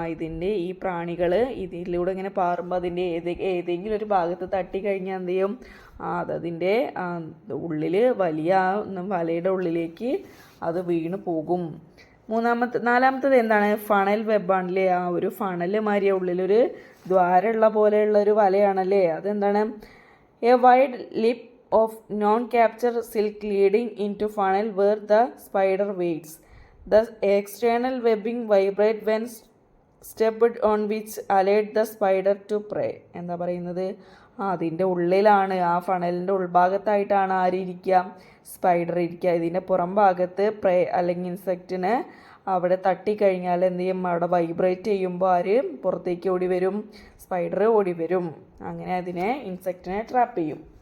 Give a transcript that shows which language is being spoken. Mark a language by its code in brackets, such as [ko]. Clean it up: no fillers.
[ml] ഇതിൻ്റെ ഈ പ്രാണികൾ ഇതിലൂടെ ഇങ്ങനെ പാറുമ്പോൾ അതിൻ്റെ ഏതെങ്കിലും ഒരു ഭാഗത്ത് തട്ടിക്കഴിഞ്ഞാൽ എന്ത് ചെയ്യും, അതതിൻ്റെ ഉള്ളിൽ വലിയ വലയുടെ ഉള്ളിലേക്ക് അത് വീണ് പോകും. നാലാമത്തത് എന്താണ്, ഫണൽ വെബാണല്ലേ. ഒരു ഫണൽ മാതിരിയ ഉള്ളിലൊരു ദ്വാരമുള്ള പോലെയുള്ള ഒരു വലയാണല്ലേ. അതെന്താണ്, [en] A wide lip of non capture silk leading into funnel where the spider waits. The external webbing vibrate when stepped on which alert the spider to prey. [ml] എന്താ പറയുന്നത്, അതിൻ്റെ ഉള്ളിലാണ്, ആ ഫണലിൻ്റെ ഉൾഭാഗത്തായിട്ടാണ് ആരിയ്ക്കുക, സ്പൈഡർ ഇരിക്കുക. ഇതിൻ്റെ പുറം ഭാഗത്ത് പ്രേ അല്ലെങ്കിൽ ഇൻസെക്റ്റിന് അവിടെ തട്ടിക്കഴിഞ്ഞാൽ എന്ത് ചെയ്യും, അവിടെ വൈബ്രേറ്റ് ചെയ്യുമ്പോൾ ആര് പുറത്തേക്ക് ഓടി വരും, സ്പൈഡർ ഓടി വരും. അങ്ങനെ അതിനെ ഇൻസെക്റ്റിനെ ട്രാപ്പ് ചെയ്യും.